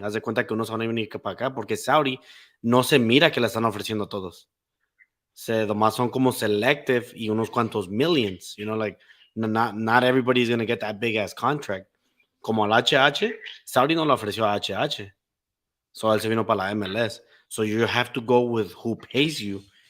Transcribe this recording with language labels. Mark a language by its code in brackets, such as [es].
[es] Haz de cuenta que unos van a venir para acá porque Saudi no se mira que le están ofreciendo a todos. Nomás son como selective y unos cuantos millions. [en] Like not everybody's going to get that big ass contract. [es] Como al HH, Saudi no le ofreció a HH. So él se vino para la MLS. [en] So you have to go with who pays you.